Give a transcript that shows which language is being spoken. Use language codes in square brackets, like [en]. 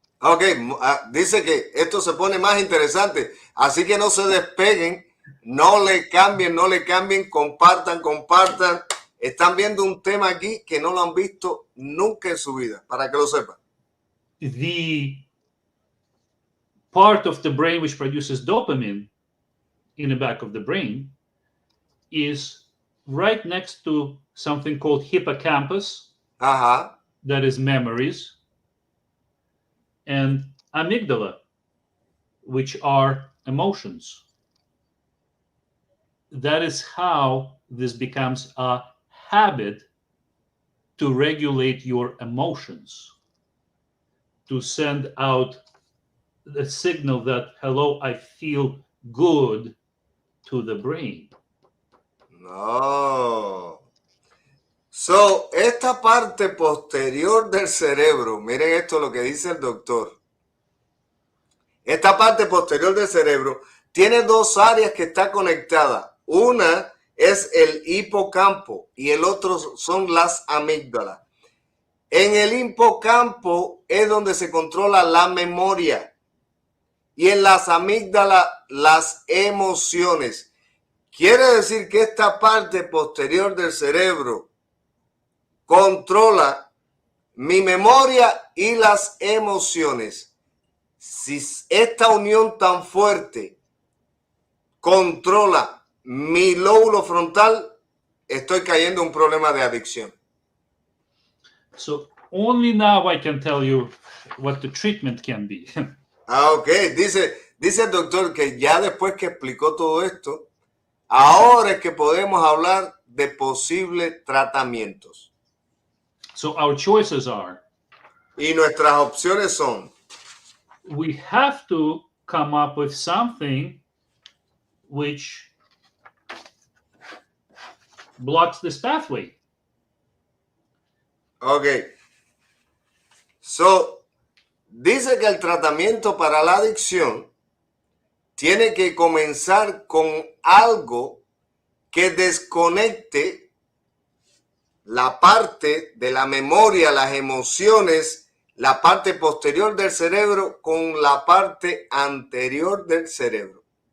[es] Ok, dice que esto se pone más interesante, así que no se despeguen, no le cambien, compartan. Están viendo un tema aquí que no lo han visto nunca en su vida, para que lo sepan. [en] The part of the brain which produces dopamine in the back of the brain is right next to something called hippocampus, that is memories, and amygdala, which are emotions. That is how this becomes a habit to regulate your emotions, to send out the signal that, hello, I feel good, to the brain. [es] No. So, esta parte posterior del cerebro, miren esto lo que dice el doctor. Esta parte posterior del cerebro tiene dos áreas que están conectadas. Una es el hipocampo y el otro son las amígdalas. En el hipocampo es donde se controla la memoria y en las amígdalas las emociones. Quiere decir que esta parte posterior del cerebro controla mi memoria y las emociones. Si esta unión tan fuerte controla mi lóbulo frontal, estoy cayendo en un problema de adicción. [en] So only now I can tell you what the treatment can be. [es] Ok, dice el doctor que ya después que explicó todo esto, ahora es que podemos hablar de posibles tratamientos. [en] So our choices are, [es] y nuestras opciones son, [en] we have to come up with something which blocks this pathway. [es] Ok. So, dice que el tratamiento para la adicción tiene que comenzar con algo que desconecte la parte de la memoria, las emociones, la parte posterior del cerebro con la parte anterior del cerebro.